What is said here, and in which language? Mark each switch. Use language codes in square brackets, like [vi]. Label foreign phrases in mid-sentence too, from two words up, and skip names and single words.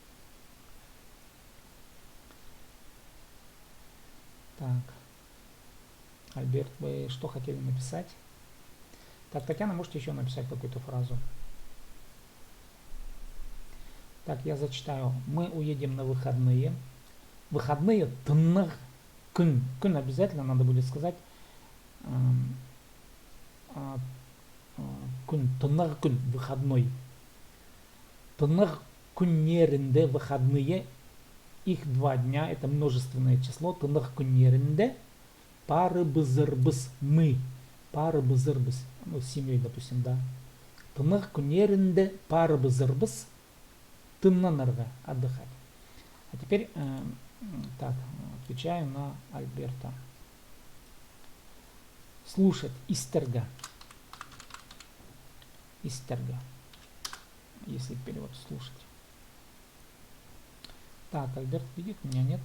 [ru] Так. Альберт, вы что хотели написать? Так, Татьяна, можете еще написать какую-то фразу? Так, я зачитаю. Мы уедем на выходные. Выходные [kjh] тыннах күн. [ru] Күн обязательно надо будет сказать. [kjh] Күн, тыннах күн, выходной. Тыннах күннерінде выходные. [ru] Их 2 дня, это множественное число. [kjh] Тыннах күннерінде. Пары бызырбыз, мы. Пары бызырбыз. [ru] Ну, с семьей, допустим, да. [kjh] Тыннах күннерінде пары бызырбыз. Тыннанырға отдыхать. [ru] А теперь, так, отвечаю на Альберта. [kjh] Слушать. Истерга. Истерга. [ru] Если перевод слушать. Так, Альберт видит, меня нет.